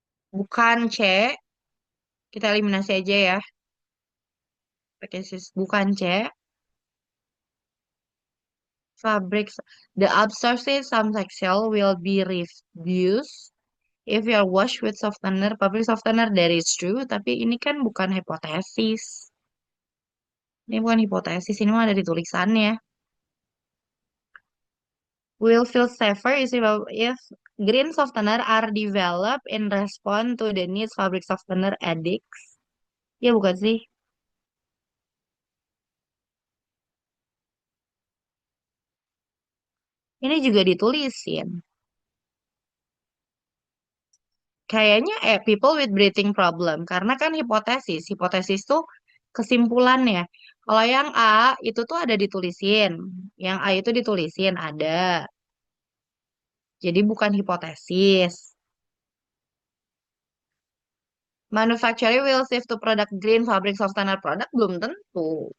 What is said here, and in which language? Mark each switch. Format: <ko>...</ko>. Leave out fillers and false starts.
<id>Bukan C. Kita eliminasi aja ya. Pakai bukan C.</id> <en>Fabric. The absorption some textile will be reduced if you are washed with softener. Fabric softener that is true.</en> <id>Tapi ini kan bukan hipotesis. Ini bukan hipotesis. Ini mah ada di tulisannya.</id> <en>Will feel safer is if green softener are developed in response to the needs fabric softener addicts. Ya bukan sih?</en> <id>Ini juga ditulisin.</id> <en>Kayaknya people with breathing problem.</en> <id>Karena kan hipotesis. Hipotesis tuh kesimpulannya. Kalau yang A itu tuh ada ditulisin. Yang A itu ditulisin ada. Jadi bukan hipotesis.</id> <en>Manufacturer will shift to product green, fabric of standard product belum tentu.</en>